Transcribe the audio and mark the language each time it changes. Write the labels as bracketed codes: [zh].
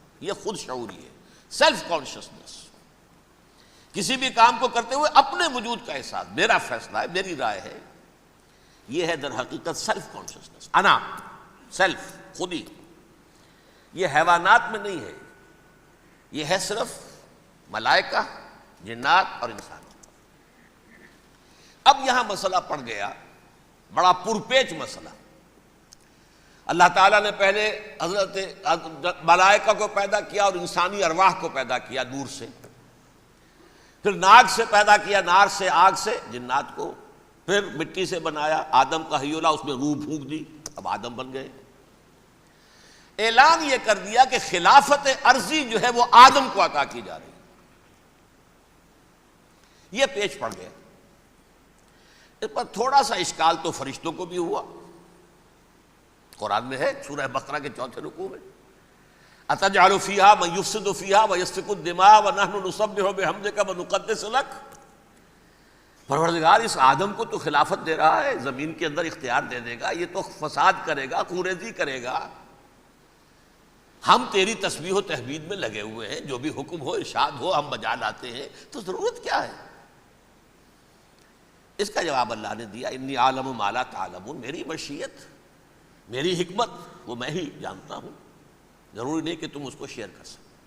[ur] یہ خود شعوری ہے، سیلف کانشسنس. کسی بھی کام کو کرتے ہوئے اپنے وجود کا احساس، میرا فیصلہ ہے، میری رائے ہے. یہ ہے در حقیقت سیلف کانشسنس، انا، سیلف، خودی. یہ حیوانات میں نہیں ہے، یہ ہے صرف ملائکہ، جنات اور انسان. اب یہاں مسئلہ پڑ گیا، بڑا پرپیچ مسئلہ. اللہ تعالیٰ نے پہلے حضرت ملائکہ کو پیدا کیا اور انسانی ارواح کو پیدا کیا نور سے. پھر ناگ سے پیدا کیا، نار سے، آگ سے جنات کو. پھر مٹی سے بنایا، آدم کا حی اللہ، اس میں روح پھونک دی، اب آدم بن گئے. اعلان یہ کر دیا کہ خلافت ارضی جو ہے وہ آدم کو عطا کی جا رہی. یہ پیچ پڑ گیا. اس پر تھوڑا سا اشکال تو فرشتوں کو بھی ہوا. قرآن میں ہے، سورہ بقرہ کے 4 رکوع میں، [ar] أَتَجْعَلُ فِيهَا مَن يُفْسِدُ فِيهَا وَيَسْفِكُ الدِّمَاءَ وَنَحْنُ نُسَبِّحُ بِحَمْدِكَ وَنُقَدِّسُ لَكَ. [ur] پروردگار اس آدم کو تو خلافت دے رہا ہے، زمین کے اندر اختیار دے دے گا، یہ تو فساد کرے گا، کوریزی کرے گا. ہم تیری تسبیح و تحمید میں لگے ہوئے ہیں، جو بھی حکم ہو، ارشاد ہو، ہم بجا لاتے ہیں، تو ضرورت کیا ہے؟ اس کا جواب اللہ نے دیا، [ar] انی عالم ما لا تعلمون. [ur] میری مشیت، میری حکمت وہ میں ہی جانتا ہوں، ضروری نہیں کہ تم اس کو شیئر کر سکو.